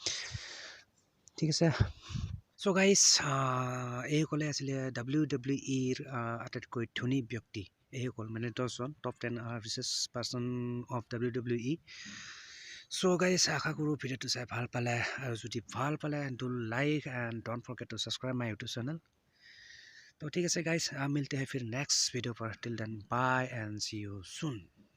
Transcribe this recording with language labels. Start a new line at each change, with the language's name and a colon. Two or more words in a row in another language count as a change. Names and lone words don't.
Assamese: ঠিক আছে
English: so guys
Assamese: এইসকলে আছিলে WWEৰ আটাইতকৈ ধনী ব্যক্তি এইসকল মানে 10জন
English: top 10 richest person of WWE so guys
Assamese: আশা কৰোঁ ভিডিঅ'টো চাই ভাল পালে আৰু যদি ভাল পালে
English: do like and don't forget to subscribe my YouTube channel
Assamese: তো ঠিক আছে গাইজ
Hindi: मिलते हैं फिर नेक्स्ट वीडियो पर
English: till then bye and see you soon